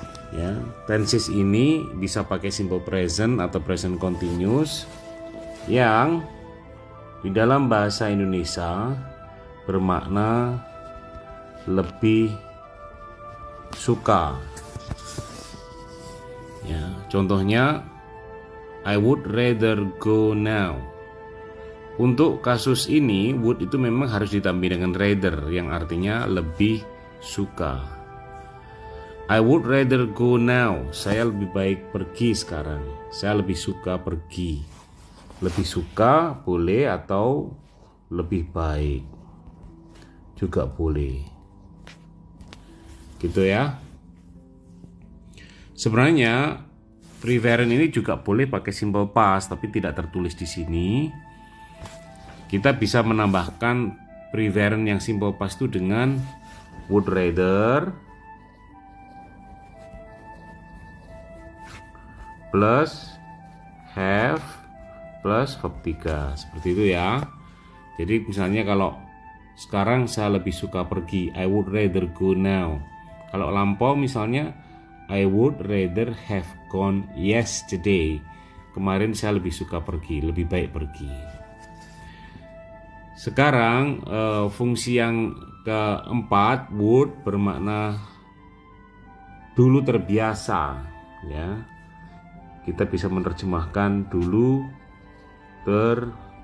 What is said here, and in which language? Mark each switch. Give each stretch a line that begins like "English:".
Indonesian: Ya, tenses ini bisa pakai simple present atau present continuous yang di dalam bahasa Indonesia bermakna lebih suka. Ya, contohnya
English: I would rather go now.
Indonesian: Untuk kasus ini would itu memang harus ditambah dengan rather yang artinya lebih suka.
English: I would rather go now.
Indonesian: Saya lebih baik pergi sekarang. Saya lebih suka pergi. Lebih suka boleh atau lebih baik juga boleh. Gitu ya. Sebenarnya preference ini juga boleh pakai simple past tapi tidak tertulis di sini. Kita bisa menambahkan preference yang simple past itu dengan would rather plus have plus verb 3 seperti itu ya. Jadi misalnya kalau sekarang saya lebih suka pergi,
English: I would rather go now.
Indonesian: Kalau lampau misalnya
English: I would rather have gone yesterday.
Indonesian: Kemarin saya lebih suka pergi, lebih baik pergi. Sekarang fungsi yang keempat, would bermakna dulu terbiasa, ya. Kita bisa menerjemahkan dulu terbiasa.